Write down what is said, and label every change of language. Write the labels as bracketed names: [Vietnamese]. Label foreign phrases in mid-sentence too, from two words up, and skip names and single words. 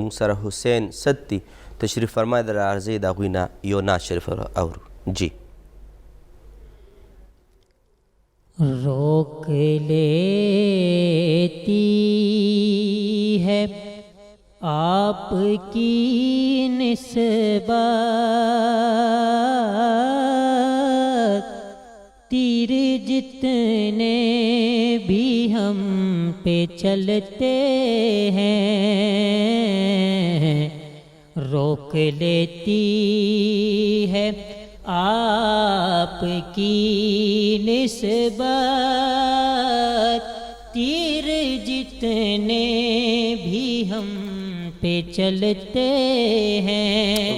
[Pashto] موږ سره حسین سدتي تشریف فرما د راځئ د هغوی نه یو نعت شریف اورو. جی [Urdu] روک لیتی ہے آپ کی نسبت تیر جتنے بھی ہم پہ چلتے ہیں روک لیتی ہے آپ کی نسبت تیر جتنے بھی ہم پہ چلتے ہیں.